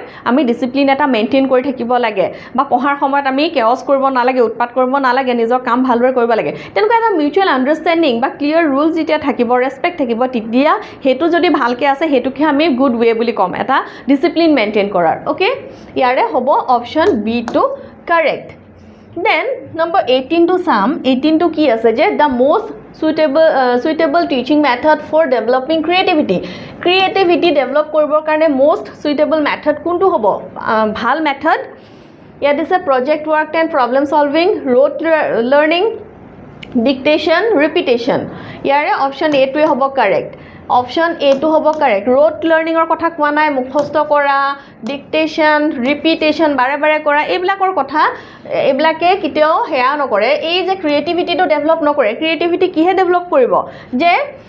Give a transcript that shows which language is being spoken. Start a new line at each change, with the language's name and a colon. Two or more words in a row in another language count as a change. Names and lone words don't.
Assamese: আমি ডিচিপ্লিন এটা মেইনটেইন কৰি থাকিব লাগে বা পঢ়াৰ সময়ত আমি কেৱছ কৰিব নালাগে উৎপাত কৰিব নালাগে নিজৰ কাম ভালদৰে কৰিব লাগে তেনেকুৱা এটা
English: mutual understanding
Assamese: বা
English: clear rules
Assamese: যেতিয়া থাকিব ৰেছপেক্ট থাকিব তেতিয়া সেইটো যদি ভালকৈ আছে সেইটোকে আমি
English: good way
Assamese: বুলি ক'ম এটা ডিচিপ্লিন মেইনটেইন কৰাৰ অ'কে ইয়াৰে হ'ব
English: option B to correct then
Assamese: নম্বৰ 18টো চাম 18টো কি আছে যে
English: the most suitable teaching method for developing creativity develop
Assamese: কৰিবৰ কাৰণে
English: most suitable method
Assamese: কোনটো হ'ব ভাল মেথড ইয়াত দিছে
English: project work and problem solving rote learning dictation repetition
Assamese: ইয়াৰে অপশ্যন এটোৱে হ'ব কাৰেক্ট অপশ্যন এটো হ'ব কাৰেক্ট
English: rote learning
Assamese: কথা কোৱা নাই মুখস্থ কৰা
English: dictation repetition
Assamese: বাৰে বাৰে কৰা এইবিলাকৰ কথা এইবিলাকে কেতিয়াও হেয়া নকৰে এই যে ক্ৰিয়েটিভিটিটো ডেভেলপ নকৰে ক্ৰিয়েটিভিটি কিহে ডেভেলপ কৰিব যে